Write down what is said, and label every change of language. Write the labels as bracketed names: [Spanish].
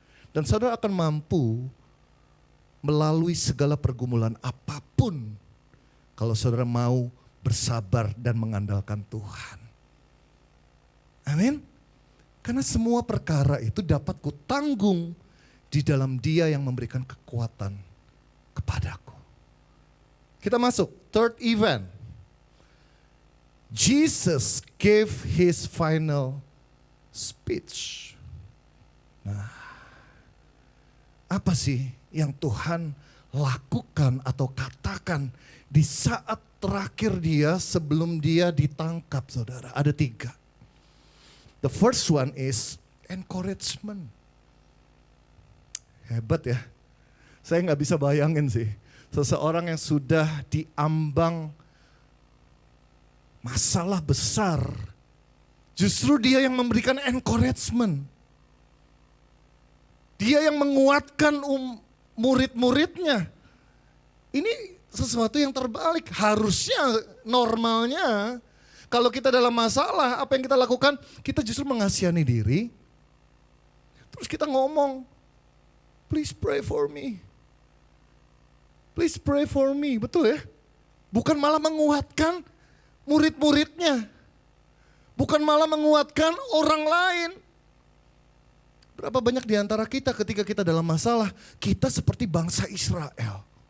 [Indonesian] Dan saudara akan mampu melalui segala pergumulan apapun kalau saudara mau bersabar dan mengandalkan Tuhan. Amin. Karena semua perkara itu dapat kutanggung di dalam Dia yang memberikan kekuatan kepadaku. Kita masuk [English] third event. Jesus gave his final speech. [Indonesian] Nah, apa sih yang Tuhan lakukan atau katakan di saat terakhir dia sebelum dia ditangkap saudara? Ada 3. [English] The first one is encouragement. [Indonesian] Hebat ya. Saya gak bisa bayangin sih. Seseorang yang sudah diambang masalah besar, justru dia yang memberikan encouragement. Dia yang menguatkan murid-muridnya. Ini sesuatu yang terbalik. Harusnya normalnya kalau kita dalam masalah, apa yang kita lakukan? Kita justru mengasihani diri. Terus kita ngomong, [English] please pray for me. Please pray for me, [Indonesian] betul ya? Bukan malah menguatkan murid-muridnya. Bukan malah menguatkan orang lain. Berapa banyak di antara kita ketika kita dalam masalah, kita seperti bangsa Israel.